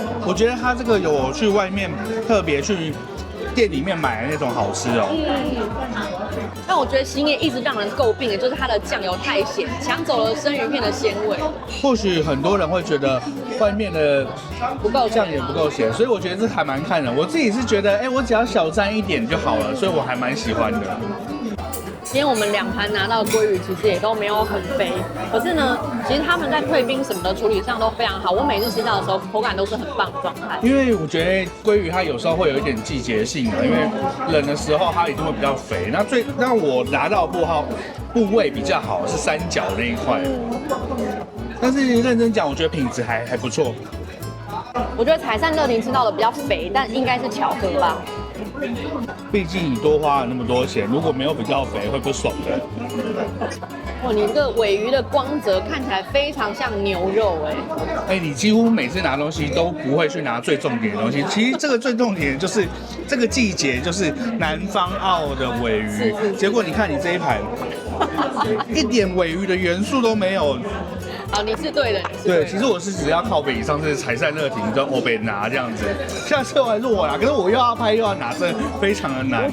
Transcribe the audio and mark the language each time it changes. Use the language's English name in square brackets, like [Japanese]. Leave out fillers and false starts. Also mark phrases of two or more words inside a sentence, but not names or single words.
[Chinese] 我覺得它這個有去外面特別去店裡面買的那種好吃哦。但我覺得欣葉一直讓人詬病的就是它的醬油太鹹，搶走了生魚片的鮮味。或許很多人會覺得外面的不夠醬也不夠鹹，所以我覺得這還蠻看人。我自己是覺得，我只要小沾一點就好了，所以我還蠻喜歡的。今天我們2盤拿到的鮭魚其實也都沒有很肥，可是呢，其實他們在退冰什麼的處理上都非常好。我每次吃到的時候，口感都是很棒的狀態。因為我覺得鮭魚它有時候會有一點季節性的，因為冷的時候它一定會比較肥。那我拿到的部位比較好是三角那一塊，但是認真講，我覺得品質還不錯。我覺得采善樂亭吃到的比較肥，但應該是巧合吧。畢竟你多花了那麼多錢，如果沒有比較肥，會不爽的。哇，你這個鮪魚的光澤看起來非常像牛肉你幾乎每次拿東西都不會去拿最重點的東西。其實這個最重點就是這個季節就是南方澳的鮪魚，結果你看你這一盤，一點鮪魚的元素都沒有。你是對的，對，其實我是只要靠北以上是采善樂亭跟歐北拿這樣子，下次我還是我拿，可是我又要拍又要拿，這非常的難。